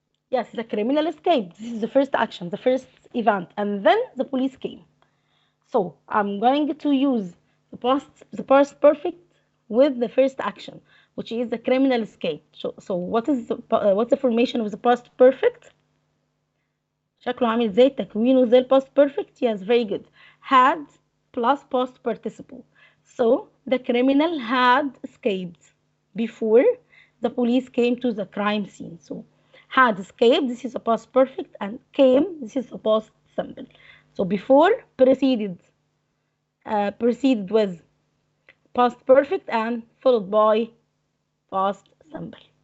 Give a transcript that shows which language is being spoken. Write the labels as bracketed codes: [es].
[en] Yes, the criminal escaped. This is the first action, the first event, and then the police came. So I'm going to use the past perfect with the first action, which is the criminal escape. So what's the formation of the past perfect? [ar] شكله عامل زي تكوينه زي الباست perfect. [en] Yes, very good. Had plus past participle. So the criminal had escaped before the police came to the crime scene. So had escaped, this is a past perfect, and came, this is a past simple. So before preceded with past perfect and followed by past simple.